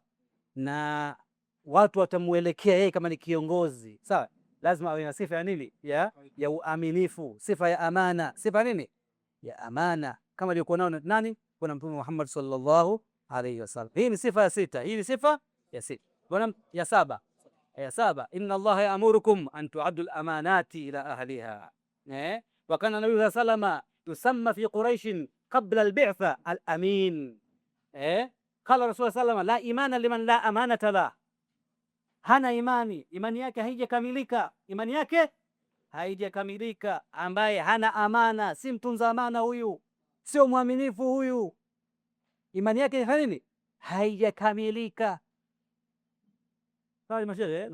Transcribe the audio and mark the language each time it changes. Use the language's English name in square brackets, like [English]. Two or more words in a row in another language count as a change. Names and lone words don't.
[Swahili] Na watu watamuelekea yeye kama ni kiongozi. Sawa? Lazima awe na sifa ya nini? Ya uaminifu, sifa ya amana. Sifa nini? Ya amana, kama alikuwa nao nani? Bwana Mtume Muhammad [Arabic] صلى الله عليه وسلم. [Swahili] Hii ni sifa ya 6. Hii ni sifa ya 6. Bwana ya 7. [Arabic] Ya 7, إن الله يأمركم أن تؤدوا الأمانات إلى أهلها. وكان النبي ﷺ يسمى في قريش قبل البعثة الأمين. قال رسول ﷺ لا إيمان لمن لا أمانة له. [Swahili] Hana imani yake haijakamilika. Imani yake haijakamilika ambaye hana amana, si mtunza amana huyu, sio mwaminifu huyu, imani yake ni nini? Haijakamilika. Sawa mashehe?